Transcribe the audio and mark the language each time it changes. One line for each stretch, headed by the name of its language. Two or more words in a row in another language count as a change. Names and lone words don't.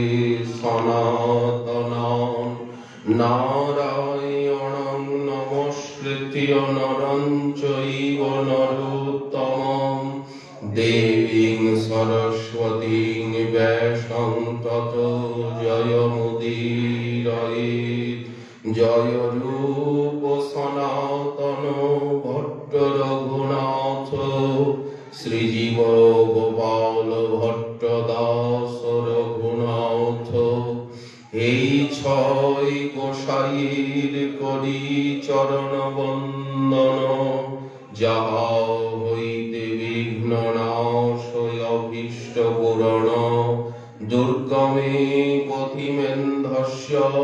Sanskrit: सनातनान् नारायणं नमस्कृत्य नरं चैव नरोत्तमं देवीं सरस्वतीं व्यासं ततो जयमुदीरयेत् जय रूप सनातन भट्ट रघुनाथ श्रीजीव
Bangla: गोपाल भट्ट दास रघुनाथ এই ছয় গোসাইর করি চরণ বন্দন যাহা হইতে বিঘ্ন নাশ অভীষ্ট পূরণ
Sanskrit: দুর্গমে পথিমেন্ধস্য